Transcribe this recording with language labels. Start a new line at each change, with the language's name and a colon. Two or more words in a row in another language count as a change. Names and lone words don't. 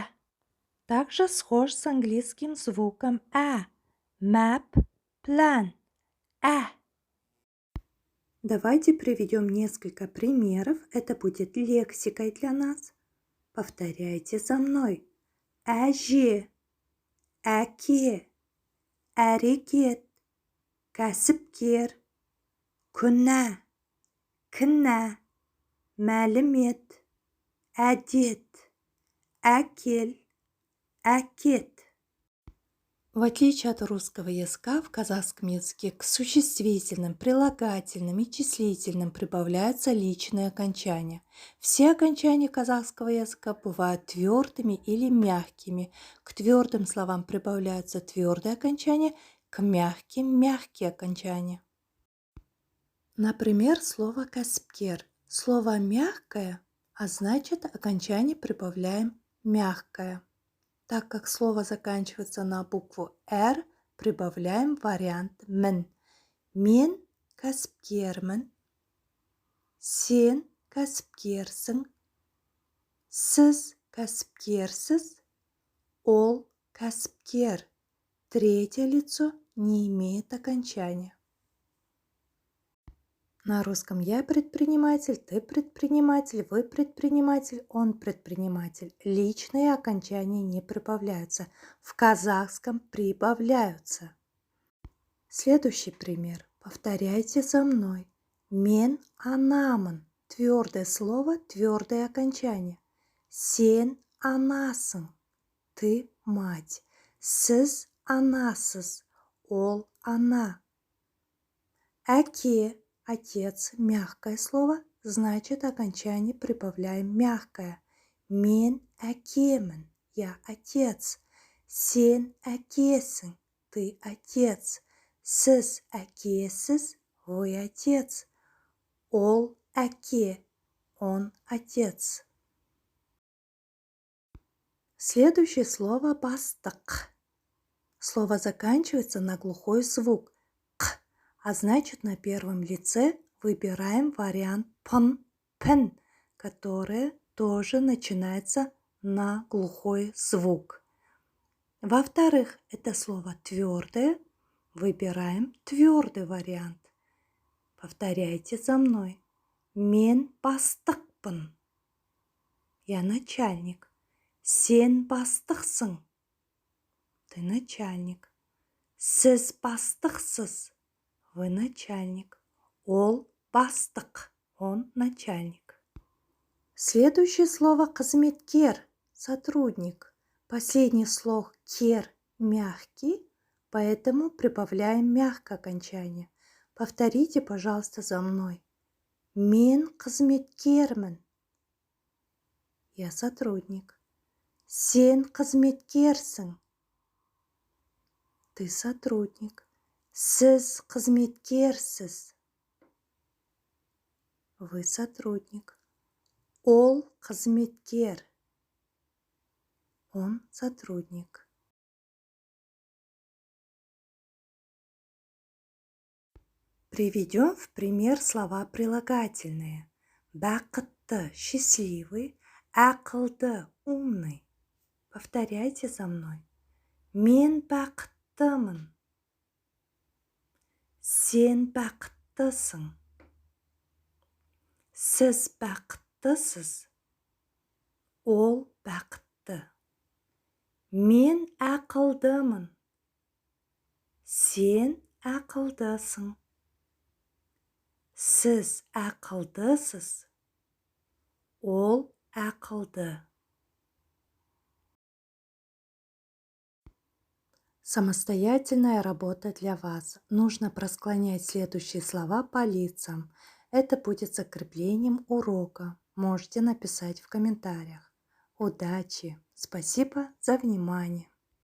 Russian: Также схож с английским звуком «э».
English: Map, plan. «Э».
Russian: Давайте приведем несколько примеров. Это будет лексикой для нас. Повторяйте за мной.
Kazakh: Әже, әке, әрекет, кәсіпкер, күнә, кінә, мәлімет, әдет, әкел, әкет.
Russian: В отличие от русского языка, в казахском языке к существительным, прилагательным и числительным прибавляются личные окончания. Все окончания казахского языка бывают твердыми или мягкими. К твердым словам прибавляются твердые окончания, к мягким – мягкие окончания. Например, слово «кәсіпкер». Слово «мягкое», а значит окончание прибавляем «мягкое». Так как слово заканчивается на букву «р», прибавляем вариант «мін».
Kazakh: Мен кәсіпкермін, сен кәсіпкерсің, сіз кәсіпкерсіз, ол кәсіпкер.
Russian: Третье лицо не имеет окончания. На русском я предприниматель, ты предприниматель, вы предприниматель, он предприниматель. Личные окончания не прибавляются. В казахском прибавляются. Следующий пример. Повторяйте за мной.
Kazakh: Мен анамын.
Russian: Твердое слово, твердое окончание.
Kazakh: Сен анасың.
Russian: Ты мать.
Kazakh: Сіз анасыз. Ол ана. Әке.
Russian: Отец – мягкое слово, значит окончание прибавляем мягкое.
Kazakh: Мен әкемін,
Russian: я отец.
Kazakh: Сен әкесің,
Russian: ты отец.
Kazakh: Сіз әкесіз,
Russian: вы отец.
Kazakh: Ол әке,
Russian: он отец. Следующее слово бастық. Слово заканчивается на глухой звук. А значит, на первом лице выбираем вариант пн, пн, который тоже начинается на глухой звук. Во-вторых, это слово твердое, выбираем твердый вариант. Повторяйте за мной.
Kazakh: Мен бастықпын.
Russian: Я начальник.
Kazakh: Сен бастықсың.
Russian: Ты начальник.
Kazakh: Сіз бастықсыз.
Russian: Вы начальник.
Kazakh: Ол бастық.
Russian: Он начальник. Следующее слово қызметкер, сотрудник. Последний слог кер мягкий, поэтому прибавляем мягкое окончание. Повторите, пожалуйста, за мной.
Kazakh: Мен қызметкермін.
Russian: Я сотрудник.
Kazakh: Сен қызметкерсің.
Russian: Ты сотрудник.
Kazakh: Сіз қызметкерсіз.
Russian: Вы сотрудник.
Kazakh: Ол қызметкер.
Russian: Он сотрудник. Приведем в пример слова прилагательные. Бақытты – счастливый, ақылды – умный. Повторяйте за мной.
Kazakh: Мен бақыттымын. Сен бақыттысың. Сіз бақыттысыз. Ол бақытты. Мен ақылдымын. Сен ақылдысың. Сіз ақылдысыз. Ол ақылды.
Russian: Самостоятельная работа для вас. Нужно просклонять следующие слова по лицам. Это будет закреплением урока. Можете написать в комментариях. Удачи! Спасибо за внимание!